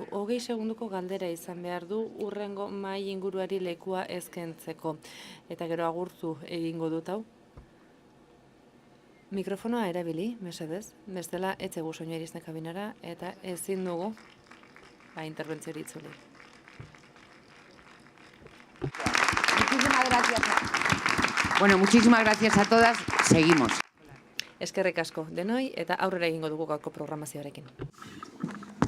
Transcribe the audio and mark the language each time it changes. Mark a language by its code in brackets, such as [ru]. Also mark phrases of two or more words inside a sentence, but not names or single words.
[eu] 20 segunduko galdera izan behar du hurrengo mahai inguruari lekua ezkentzeko. Eta gero agurtu egingo dut hau. Mikrofonoa erabili, mesedez, bestela etzegu soinua iristen kabinara eta ezin dugu interbentzio itzuli. [es] Muchísimas gracias. Bueno, muchísimas gracias a todas. Seguimos. [eu] Eskerrik asko denoi eta aurrera egingo dugu gaurko programazioarekin.